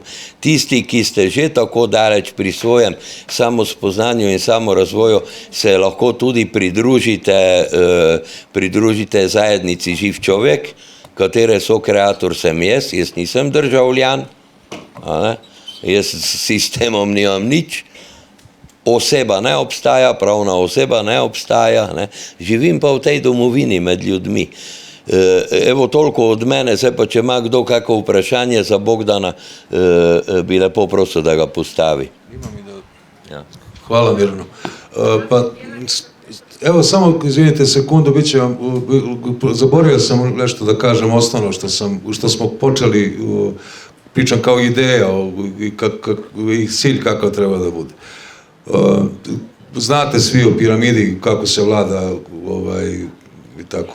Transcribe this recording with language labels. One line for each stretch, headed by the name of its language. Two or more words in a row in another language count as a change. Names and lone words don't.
Slovenian: Tisti, ki ste že tako daleč pri svojem samospoznanju in samorazvoju, se lahko tudi pridružite zajednici Živ človek, katere sokreator sem jaz nisem državljan, jaz s sistemom nimam nič, oseba ne obstaja, pravna oseba ne obstaja, živim pa v tej domovini med ljudmi. Evo toliko od mene, zdaj pa če ima kdo kako vprašanje za Bogdana, bi lepo prosil, da ga postavi.
Serbian: Hvala, Mirno. Evo samo, izvinite sekundu, zaboravio sam nešto da kažem osnovno što smo počeli, pričam kao ideja i cilj kakav treba da bude. Znate svi o piramidi kako se vlada i tako.